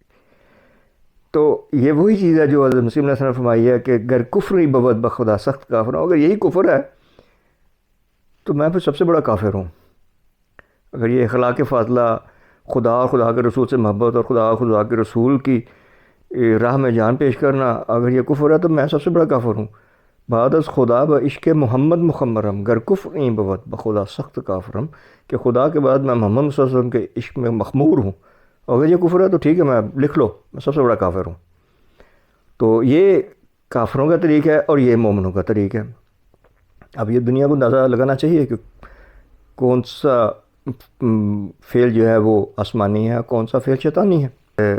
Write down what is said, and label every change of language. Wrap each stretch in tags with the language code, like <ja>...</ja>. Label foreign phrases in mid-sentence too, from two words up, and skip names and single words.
<ur>تو یہ وہی چیز ہے جو حضرت مسیح</ur> <ar>علیہ السلام</ar> <ur>نے فرمائی ہے کہ</ur> <fa>گر کفری بود بخدا سخت</fa> <ur>کافر ہوں. اگر یہی کفر ہے تو میں پھر سب سے بڑا کافر ہوں. اگر یہ اخلاق فاضلہ, خدا اور خدا کے رسول سے محبت اور خدا اور خدا کے رسول کی راہ میں جان پیش کرنا, اگر یہ کفر ہے تو میں سب سے بڑا کافر ہوں.</ur> <fa>بعد از خدا با عشق محمد مخمرم گر کفر این بود بخدا سخت کافرم,</fa> <ur>کہ خدا کے بعد میں محمد</ur> <ar>صلی اللہ علیہ وسلم</ar> <ur>کے عشق میں مخمور ہوں. اگر یہ کفر ہے تو ٹھیک ہے, میں لکھ لو, میں سب سے بڑا کافر ہوں. تو یہ کافروں کا طریقہ ہے اور یہ مومنوں کا طریقہ ہے. اب یہ دنیا کو اندازہ لگانا چاہیے کہ کون سا فعل جو ہے وہ آسمانی ہے, کون سا فعل شیطانی ہے.</ur>